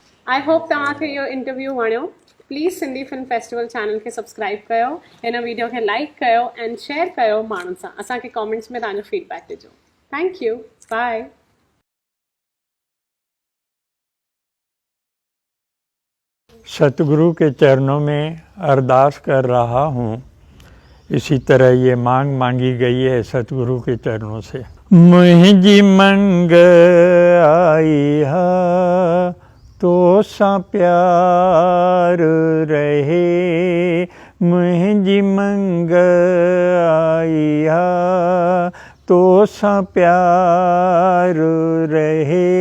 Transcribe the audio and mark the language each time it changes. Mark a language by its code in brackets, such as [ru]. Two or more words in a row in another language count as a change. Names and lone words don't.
[en] I hope [sd] तव्हांखे इहो इंटरव्यू वणियो। प्लीज़ सिंधी फिल्म फेस्टिवल चैनल खे सब्सक्राइब कयो, हिन वीडियो खे लाइक कयो एंड शेयर कयो माण्हुनि सां। असांखे कमेंट्स में तव्हांजो फीडबैक ॾिजो। [en] thank you, bye. [hi] सतगुरु के चरणों में अरदास कर रहा हूँ। इसी तरह ये मांग मांगी गई है सतगुरु के चरणों से। [sd] मुझी मंग आई हा तो सा प्यार रहे, मुझी मंग आई हा तो सा प्यार रहे,